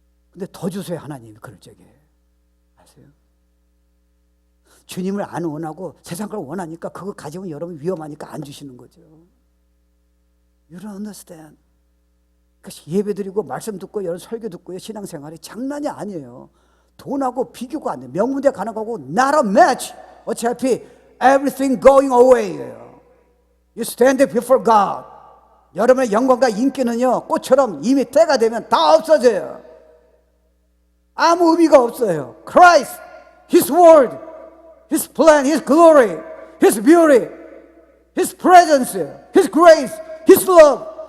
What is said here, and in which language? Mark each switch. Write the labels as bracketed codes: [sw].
[ko] 근데 더 주세요, 하나님이 그럴 적에. 아세요? 주님을 안 원하고 세상 걸 원하니까 그거 가지면 여러분 위험하니까 안 주시는 거죠. [en] You don't understand. [ko] 그러니까 예배 드리고 말씀 듣고 여러 설교 듣고 신앙생활이 장난이 아니에요. 돈하고 비교가 안 돼요. 명문대 가는 거고 [en] not a match. [ko] 어차피 [en] everything going away예요. You stand before God. [ko] 여러분의 영광과 인기는요, 꽃처럼 이미 때가 되면 다 없어져요. 아무 의미가 없어요. [en] Christ, His Word, His plan, His glory, His beauty, His presence, His grace, His love.